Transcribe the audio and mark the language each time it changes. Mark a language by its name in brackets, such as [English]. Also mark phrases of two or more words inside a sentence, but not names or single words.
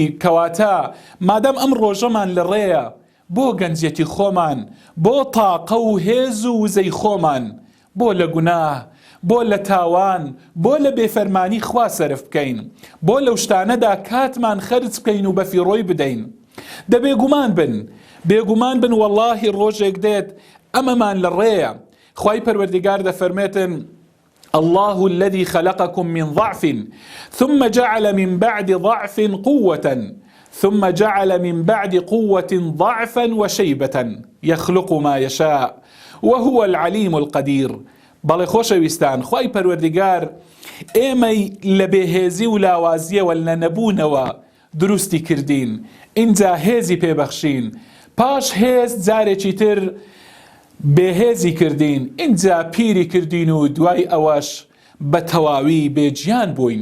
[Central Kurdish] کەواتە مادەم ئەم ڕۆژەمان لە ڕێیە، بۆ گەنجەتی خۆمان، بۆ تاقە و هێز و وزەی خۆمان، بۆ لە گوناه، بۆ لە تاوان، بۆ لە بێفەرمانی خوا سەرف بکەین، بۆ لەو شتانەدا کاتمان خەرج بکەین و بەفیڕۆی بدەین. بێگومان بن، بێگومان بن، وەڵڵاهی ڕۆژێک دێت ئەمەمان لە ڕێیە. خوای پەروەردیگار دەفەرمێتن: [Arabic] الله الذي خلقكم من ضعف ثم جعل من بعد ضعف قوة ثم جعل من بعد قوة ضعفا وشيبة يخلق ما يشاء وهو العليم القدير. [Central Kurdish] بەڵێ خۆشەویستان، خوای پەروەردیگار ئێمەی لە بێهێزی و لاوازیەوە لە نەبوونەوە دروستی کردین، اینجا هێزی پێبەخشین، پاش هێز جارێکی تر بێهێزی کردین، اینجا پیری کردین و دوای ئەوەش بە تەواوی بێجیان بووین.